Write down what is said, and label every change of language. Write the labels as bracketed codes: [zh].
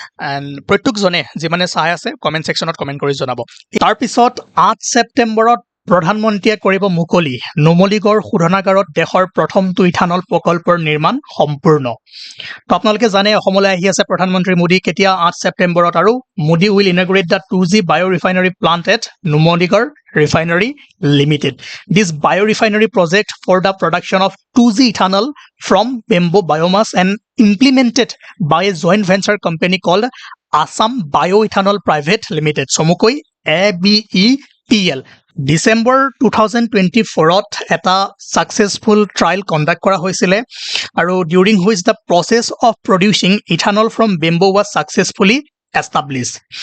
[as] And প্ৰত্যেকজনে যিমানে চাই আছে কমেন্ট সেকশনত কমেন্ট কৰি জনাব তাৰ পিছত 8 ছেপ্টেম্বৰত প্ৰধানমন্ত্ৰীয়ে কৰিব মুকলি নুমলীগড় শোধনাগাৰত দেশৰ প্ৰথমটো ইথানল প্ৰকল্পৰ নিৰ্মাণ সম্পূৰ্ণ তো আপোনালোকে জানে অসমলৈ আহি আছে প্ৰধানমন্ত্ৰী মোদী কেতিয়া 8 ছেপ্টেম্বৰত আৰু [en] Modi will inaugurate the 2G biorefinery plant at Numaligarh Refinery Limited. This biorefinery project for the production of 2G ethanol from bamboo biomass and implemented by a joint venture company called [as] Assam বায়' ইথানল প্ৰাইভেট লিমিটেড, চমুকৈ ABEPL। December 2024ত এটা successful trial conduct কৰা হৈছিলে আৰু [en] During which the process of producing ethanol from bamboo was successfully established.